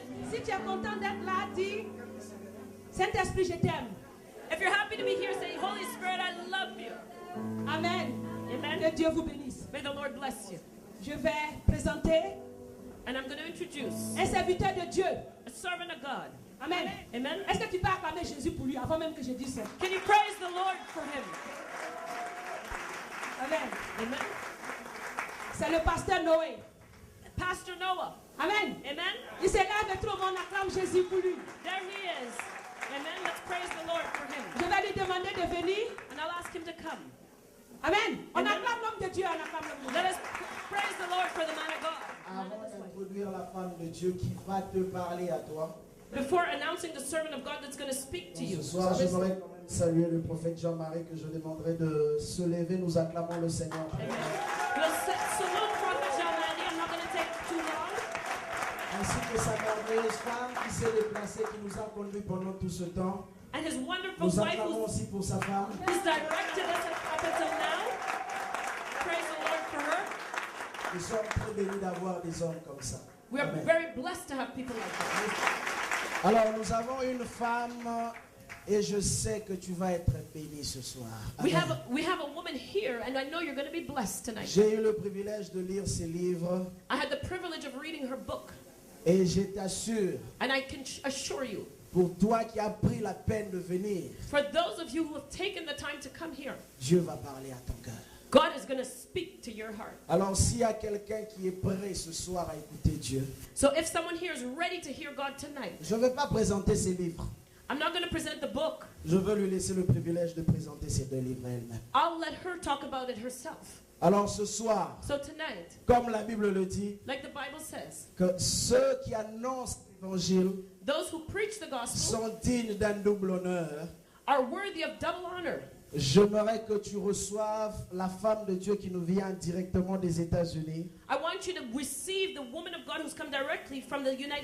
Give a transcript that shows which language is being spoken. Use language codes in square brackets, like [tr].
[fr] Si tu es content d'être là, dis Saint-Esprit, je t'aime. [en] If you're happy to be here, say, Holy Spirit, I love you. Amen. Amen. [fr] Que Dieu vous bénisse. [en] May the Lord bless you. [fr] Je vais présenter [en] And I'm going to introduce [fr] un serviteur de Dieu. [en] a servant of God. Amen. Amen. [fr] Est-ce que tu peux acclamer Jésus pour lui avant même que je dise ça? [en] Can you praise the Lord for him? Amen. Amen. [fr] C'est le pasteur Noé. [en] Pastor Noah. Amen. Amen. [fr] Il se lève et tout le monde acclame Jésus pour lui. [en] There he is. Amen. Let's praise the Lord for him. [fr] Je vais lui demander de venir. [en] And I'll ask him to come. Amen. On Amen. [fr] acclame l'homme de Dieu, on acclame l'homme de [en] Let [fr] Dieu. [en] us praise the Lord for the man of God. [fr] Avant d'introduire la femme de Dieu qui va te parler à toi, [en] Before announcing the servant of God that's going to speak to you. [fr] ce soir, j'aimerais quand même saluer le prophète Jean-Marie que je demanderai de se lever. Nous acclamons le Seigneur. [en] Amen. We'll salute Prophet Jean-Marie. I'm not going to take too long. [fr] Ainsi que sa merveilleuse femme qui s'est déplacée, qui nous a conduits pendant tout ce temps. [en] And his wonderful [fr] Nous [en] wife [fr] acclamons aussi pour sa femme. [en] who's directed us up until now. Praise the Lord for her. [fr] Nous sommes très bénis d'avoir des hommes comme ça. [en] We are Amen. very blessed to have people like that. [fr] Alors, nous avons une femme et je sais que tu vas être béni ce soir. [en] We Amen. have a woman here, and I know you're going to be blessed tonight. [fr] J'ai eu le privilège de lire ses livres [en] I had the privilege of reading her book, [fr] et je t'assure, [en] and I can assure you, [fr] pour toi qui as pris la peine de venir, [en] for those of you who have taken the time to come here, [fr] Dieu va parler à ton cœur. [en] God is going to speak to your heart. [fr] Alors s'il y a quelqu'un qui est prêt ce soir à écouter Dieu, [en] So if someone here is ready to hear God tonight, [fr] je ne vais pas présenter ses livres. [en] I'm not going to present the book. [fr] Je veux lui laisser le privilège de présenter ses deux livres elle-même. [en] I'll let her talk about it herself. [fr] Alors ce soir, [en] So tonight, [fr] comme la Bible le dit, [en] like the Bible says, [fr] que ceux qui annoncent l'évangile [en] those who preach the gospel [fr] sont dignes d'un double honneur. [en] are worthy of double honor. [fr] J'aimerais que tu reçoives la femme de Dieu qui nous vient directement des États-Unis, [en] I want you to receive the woman of God who's come directly from the United